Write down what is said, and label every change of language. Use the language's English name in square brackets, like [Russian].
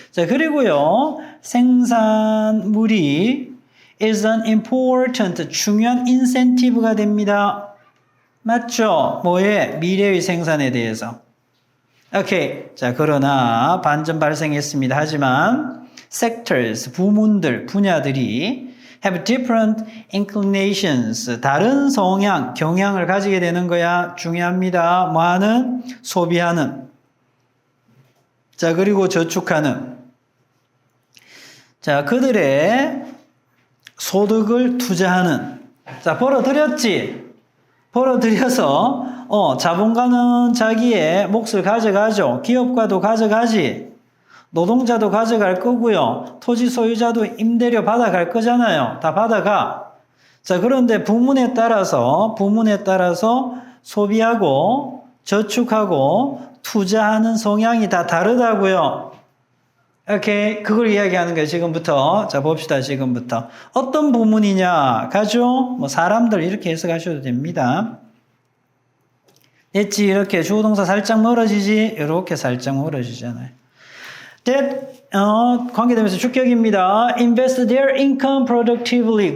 [Korean] 자, 그리고요. 생산물이 [English] is an important, [Korean] 중요한 인센티브가 됩니다. 맞죠? 뭐에? 미래의 생산에 대해서. 오케이. 자, 그러나 반전 발생했습니다. 하지만 sectors, 부문들, 분야들이 [English] have different inclinations. [Korean] 다른 성향, 경향을 가지게 되는 거야. 중요합니다. 뭐 하는? 소비하는. 자, 그리고 저축하는. 자, 그들의 소득을 투자하는. 자, 벌어들였지? 벌어들여서, 자본가는 자기의 몫을 가져가죠. 기업가도 가져가지. 노동자도 가져갈 거고요. 토지 소유자도 임대료 받아갈 거잖아요. 다 받아가. 자, 그런데 부문에 따라서 소비하고 저축하고 투자하는 성향이 다 다르다고요. 오케이. 그걸 이야기하는 거예요. 지금부터. 자, 봅시다. 지금부터. 어떤 부문이냐? 가죠? 뭐 사람들 이렇게 해석하셔도 됩니다. 됐지? 이렇게 주어동사 살짝 멀어지지? 이렇게 살짝 멀어지잖아요. that 관계되면서 주격입니다. [English] invest their income productively.